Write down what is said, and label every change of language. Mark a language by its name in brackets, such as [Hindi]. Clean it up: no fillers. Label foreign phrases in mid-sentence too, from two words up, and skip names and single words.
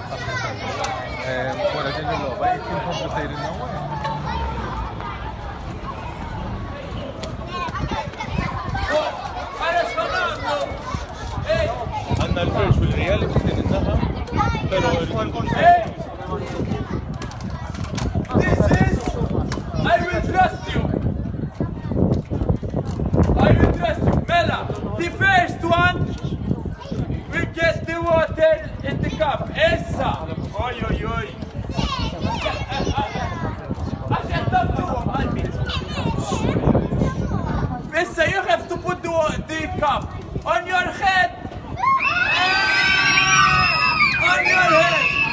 [Maltese] Wara din il-logħba jekk inkomplu sejrin hawnhekk. Għandna l- [English] virtual reality [Maltese] din in-naħa, però [English] I will trust you. I will trust you. Mela, the first one will get the water in the cup. [Maltese] Issa. Oi, oi, oi. Issa, [English] you have to put the cup on your head. On your head.